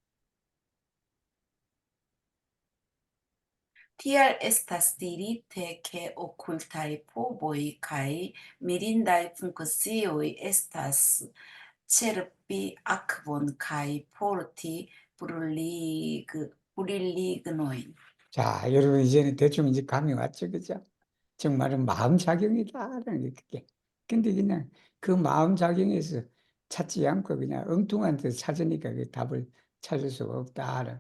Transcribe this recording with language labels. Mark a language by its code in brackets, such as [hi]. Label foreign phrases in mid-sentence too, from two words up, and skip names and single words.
[eo] Tial estas dirite ke okultaj povoj kaj mirindaj funkcioj estas ĉerpi akvon kaj porti 브릴리그노인. [ko] 자, 여러분 이제는 대충 이제 감이 왔죠, 그죠? 정말은 마음작용이다라는 게 그게. 근데 그냥 그 마음작용에서 찾지 않고 그냥 엉뚱한 데 찾으니까 그 답을 찾을 수가 없다.